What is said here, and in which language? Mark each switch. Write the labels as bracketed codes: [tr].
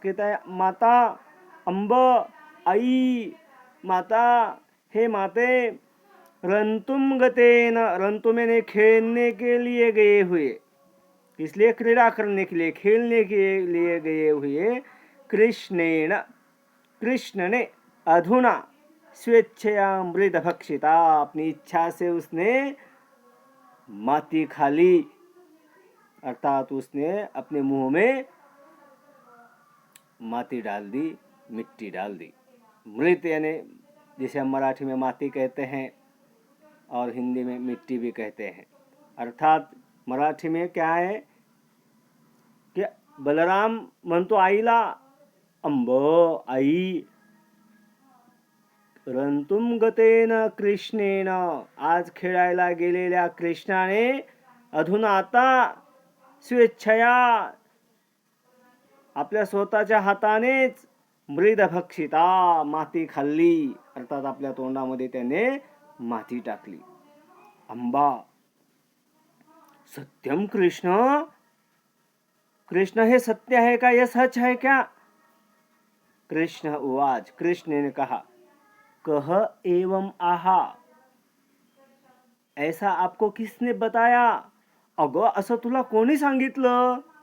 [hi] कहता है माता, अम्ब, आई, माता, हे माते, [sa] रंतुम गतेन, [hi] रंतु मैंने खेलने के लिए गए हुए, इसलिए क्रीड़ा करने के लिए, खेलने के लिए गए हुए, कृष्णेन, कृष्ण ने, [sa] अधुना स्वेच्छया मृद भक्षिता, [hi] अपनी इच्छा से उसने माती खा ली, अर्थात उसने अपने मुंह में माटी डाल दी, मिट्टी डाल दी। मृत यानी जिसे हम मराठी में माटी कहते हैं और हिंदी में मिट्टी भी कहते हैं। [mr] अर्थात मराठी में क्या है कि बलराम म्हणतो आईला, [sa] अंब आई रंतुम गतेन कृष्णेन, [mr] आज खेळायला गेलेल्या कृष्णाने अधुना आता [sa] स्वेच्छया [mr] आपल्या स्वतःच्या हातानेच मृद भक्षिता, माती खाल्ली, अर्थात आपल्या तोंडामध्ये त्याने माती टाकली। [sa] अंबा सत्यम कृष्ण, [hi] कृष्ण हे सत्य है क्या, यह सच है क्या? कृष्ण उवाच, कृष्ण ने कहा, [sa] कह एवं आहा, [hi] ऐसा आपको किसने बताया? [mr] अगं असं तुला कोणी सांगितलं?